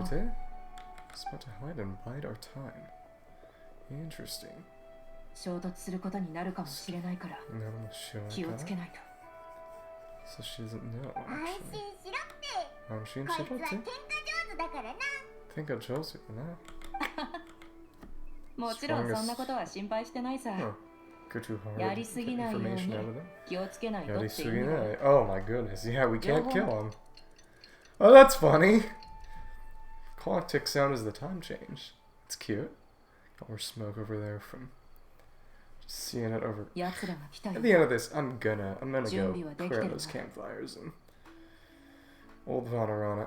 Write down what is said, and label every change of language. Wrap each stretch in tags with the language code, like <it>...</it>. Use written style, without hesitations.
<en>Spot to hide and bide our time. Interesting.</en> <ja>衝突することになるかもしれないから気をつけないと。</ja> <en>So she doesn't know.</en> <ja>安心しろって。安心しろって。こいつは喧嘩上手だからな。喧嘩上手だな。もちろんそんなことは心配してないさ。やりすぎないように気をつけないとっていうの。</ja> <en>Oh my goodness. Yeah, we can't kill him. Oh, that's funny. Clock tick sound is the time change. It's cute. Got more smoke over there from just seeing it over. At the end of this, I'm gonna go clear those campfires and old Vanarana.</en>